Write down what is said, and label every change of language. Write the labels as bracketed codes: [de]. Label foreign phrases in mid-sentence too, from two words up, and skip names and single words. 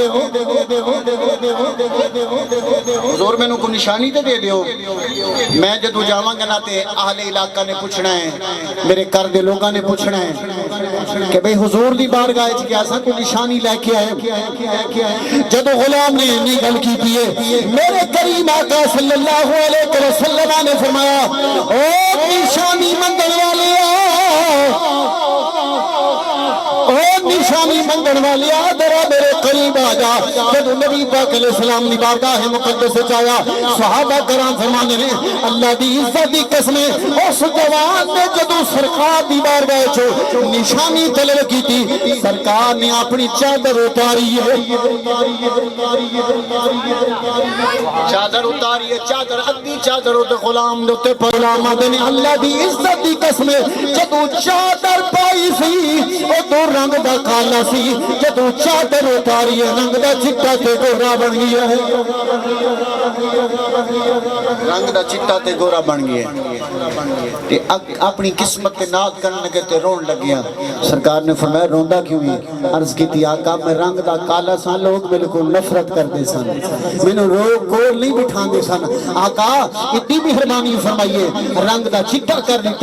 [pa] حضور مینوں کو نشانی تو دے دو. میں جدوں جاواں گا نا تے اہلِ علاقہ نے پوچھنا ہے، میرے گھر دے لوگوں نے پوچھنا ہے کہ بھائی حضور دی بارگاہ چ کیا سا کوئی نشانی لیکے آئے. جدوں غلام نے اِنّی گل کی میرے کریم آقا [ar] صلى الله عليه وسلم [pa] نے فرمایا او نشانی منگن والے او نشانی نشانی منگن والی ذرا میرے قریب آ جا جب نبی پاک [ar] علیہ السلام [pa] نے بارگاہ مقدس سے آیا صحابہ کرام فرمانے نے اللہ دی عزت دی قسم اس جوان نے جدو سرکار دی بارگاہ چو نشانی طلب کی تھی سرکار نے اپنی چادر اتاری ہے چادر اتاری ہے چادر ادھی چادر تے غلام دے غلام نے اللہ دی عزت دی قسم جدو چادر پائی سی او تو رنگ دا کالا سی جدو چادر اتاری ہے رنگ دا چٹا تے گورا بن گیا ہے رنگ دا چٹا تے گورا بن گیا ہے اپنی قسمت تے ناز کرنے لگے تے رون لگیا سرکار نے فرمایا روندا کیوں ہے عرض کی تھی آقا میں رنگ دا کالا سا لوگ بالکل نفرت کرتے سن مینوں روک کول نہیں بٹھاندے سن آقا اتنی مہربانی فرمائیے رنگ دا چٹا کر دیتا